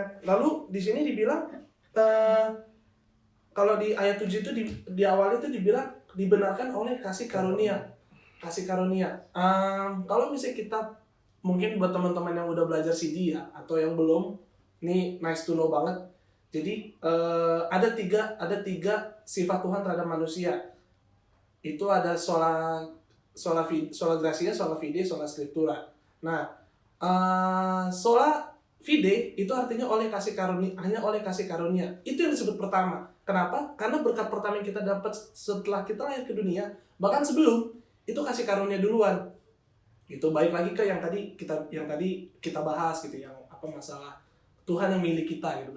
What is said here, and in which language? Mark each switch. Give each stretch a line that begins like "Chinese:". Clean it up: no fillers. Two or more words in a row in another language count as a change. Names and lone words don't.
Indonesian: Lalu di sini dibilang kalau di ayat 7 itu di awal itu dibilang dibenarkan oleh kasih karunia. Kalau misalnya kita mungkin buat teman-teman yang udah belajar CD ya atau yang belum, ini
English: nice to know
Indonesian: banget. Jadi ada tiga sifat Tuhan terhadap manusia. Itu ada
Latin: sola gratia, sola fide, sola scriptura.
Indonesian: Nah,
Latin: sola fide
Indonesian: itu artinya oleh kasih karunia, hanya oleh kasih karunia. Itu yang disebut pertama. Kenapa? Karena berkat pertama yang kita dapat setelah kita lahir ke dunia, bahkan sebelum itu kasih karunia duluan. Itu baik lagi ke yang tadi kita bahas gitu, yang apa masalah Tuhan yang milik kita gitu.